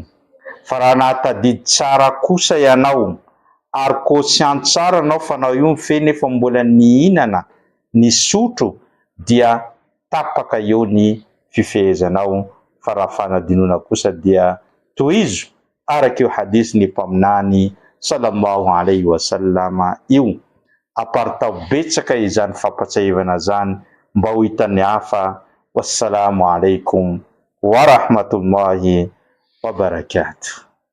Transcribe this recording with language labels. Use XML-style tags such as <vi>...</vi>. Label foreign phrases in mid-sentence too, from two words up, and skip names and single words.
<mg>Fa raha nahatadidy tsara kosa ianao ary conscient tsara anao fa anao io mifehy nefa mbola nihinana, nisotro, dia tapaka eo ny fifehezanao. Fa raha fanadinoana kosa dia tohizo araka io hadisy ny mpaminany</mg> <ar>صلى الله عليه وسلم</ar> <mg>io. Aparitao betsaka izany fampatsahivana zany mba ho hitan'ny hafa.</mg> <ar>والسلام عليكم ورحمة الله وبركاته.</ar>